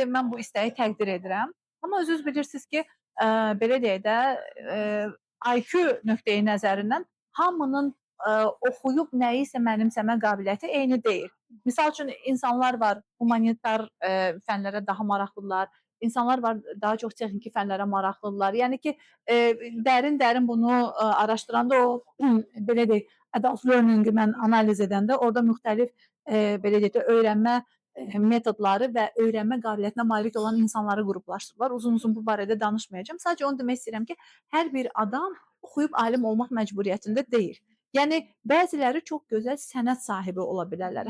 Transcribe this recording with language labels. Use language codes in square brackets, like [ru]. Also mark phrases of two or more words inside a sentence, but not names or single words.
[az] Mən bu istəyi təqdir edirəm. Amma özünüz bilirsiniz ki, belə deyək də, IQ nöqteyi nəzərindən hamının, oxuyub nəyisə mənimsəmə qabiliyyəti eyni deyil. Misal üçün insanlar var, humanitar, fənlərə daha maraqlıdırlar. İnsanlar var, daha çox texniki fənlərə maraqlıdırlar. Yəni ki, dərin-dərin bunu, araşdıranda o, belə deyək, [en] adult learning- [az] i mən analiz edəndə orada müxtəlif, belə deyək də, öyrənmə, metodları və öyrənmə qabiliyyətinə malik olan insanları qruplaşdırırlar. Uzun-uzun bu barədə danışmayacağam. Sadəcə onu demək istəyirəm ki, hər bir adam oxuyub alim olmaq məcburiyyətində deyil. Yəni bəziləri çox gözəl sənət sahibi ola bilərlər.